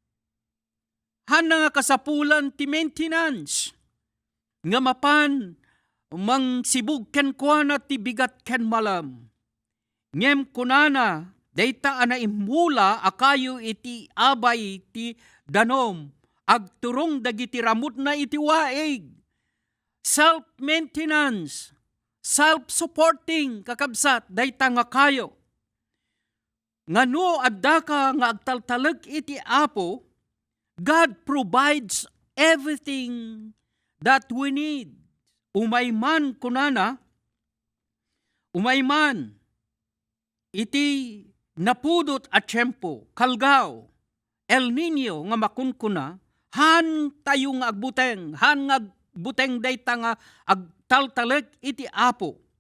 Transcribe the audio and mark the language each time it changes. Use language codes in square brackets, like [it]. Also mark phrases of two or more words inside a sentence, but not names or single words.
[ilo] Hana nga kasapulan ti maintenance, nga mapan, mang sibug ken kuana ti bigat ken malam. Ngem kunana, dayta ana imula akayo iti abay ti danom, agturong dagiti ramut na iti waig. [en] Self-maintenance, self-supporting, [ilo] kakabsat, dayta nga kayo. Ngano adda ka nga agtaltaleg iti Apo, [en] God provides everything that we need. [ilo] Umayman kunana, umayman, iti napudot at tiyempo, kalgaw, El Nino nga makunkuna, han tayo nga agbuteng, han nga buteng dayta nga agtaltaleg iti Apo.